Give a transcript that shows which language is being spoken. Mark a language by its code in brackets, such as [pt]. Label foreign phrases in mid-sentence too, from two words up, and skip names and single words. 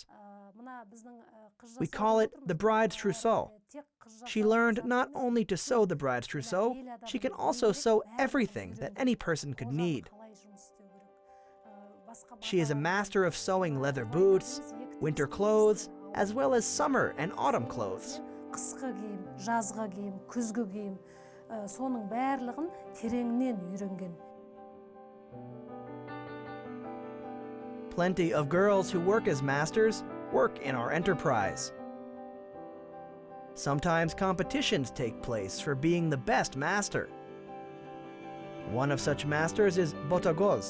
[en] We call it the bride's trousseau. She learned not only to sew the bride's trousseau, she can also sew everything that any person could need. She is a master of sewing leather boots, winter clothes, as well as summer and autumn clothes. [kk] Қысқы киім, жазғы киім, күзгі киім, соның барлығын тереңнен үйренген. [en] Plenty of girls who work as masters work in our enterprise. Sometimes competitions take place for being the best master. One of such masters is Botagoz.